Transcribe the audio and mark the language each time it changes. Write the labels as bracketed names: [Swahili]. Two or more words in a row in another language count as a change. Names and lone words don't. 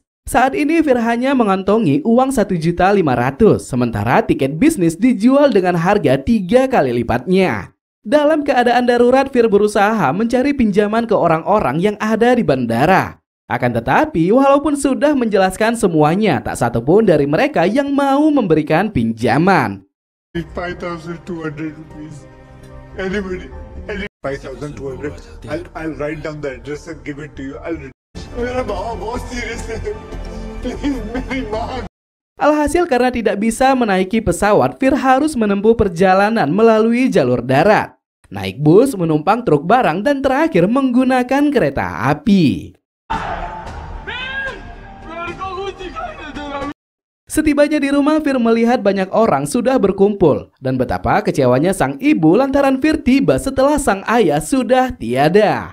[Indonesian] Saat ini Fir hanya mengantongi uang 1.500.000, sementara tiket bisnis dijual dengan harga 3 kali lipatnya. Dalam keadaan darurat, Fir berusaha mencari pinjaman ke orang-orang yang ada di bandara. Akan tetapi, walaupun sudah menjelaskan semuanya, tak satupun dari mereka yang mau memberikan pinjaman. [English] 5,200 rupees. Anybody? 5,200. I'll write down the address and give it to you. [Hindi] मेरा बाबा बहुत सीरियस है प्लीज मेरी मां। [Indonesian] Alhasil karena tidak bisa menaiki pesawat, Fir harus menempuh perjalanan melalui jalur darat, naik bus, menumpang truk barang, dan terakhir menggunakan kereta api. Setibanya di rumah, Fir melihat banyak orang sudah berkumpul dan betapa kecewanya sang ibu lantaran Fir tiba setelah sang ayah sudah tiada.